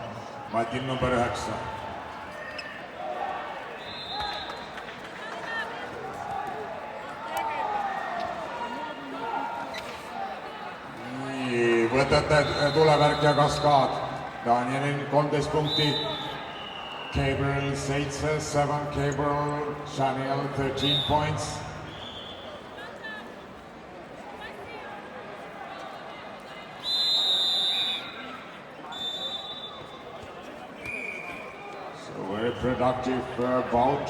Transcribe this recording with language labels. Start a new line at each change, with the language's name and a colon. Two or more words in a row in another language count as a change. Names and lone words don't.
Estonian: Matil number 9. Võtate tulevärk ja kaskaad. Danielil 13 punkti,
English: Gabriel 7, Gabriel Chaniel 13 points. So very productive bout.